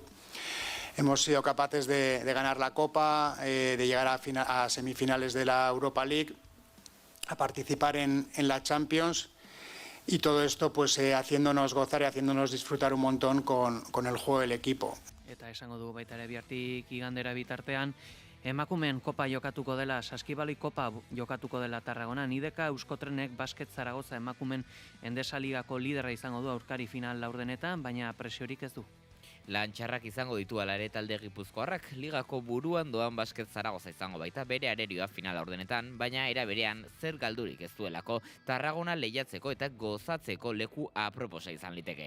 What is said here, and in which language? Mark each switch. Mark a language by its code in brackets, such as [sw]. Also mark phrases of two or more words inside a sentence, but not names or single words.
[es] Hemos sido capaces de ganar la Copa, de llegar a semifinales de la Europa League, a participar en la Champions y todo esto haciéndonos gozar y haciéndonos disfrutar un montón con el juego del equipo. [eu] Eta esango du baita ere bihartik igandera bitartean, emakumeen kopa jokatuko dela, Saskibaloi kopa jokatuko dela Tarragonan, IDK Euskotrenek Basket Zaragoza emakumeen Endesa-ligako lidera izango du aurkari final laurdenetan, baina presiorik ez du. Lan txarrak izango ditu ala ere talde gipuzkoarrak, ligako buruan doan Basket Zaragoza izango baita bere arerioa final laurdenetan, baina era berean zer galdurik ez duelako Tarragona lehiatzeko eta gozatzeko leku aproposa izan liteke.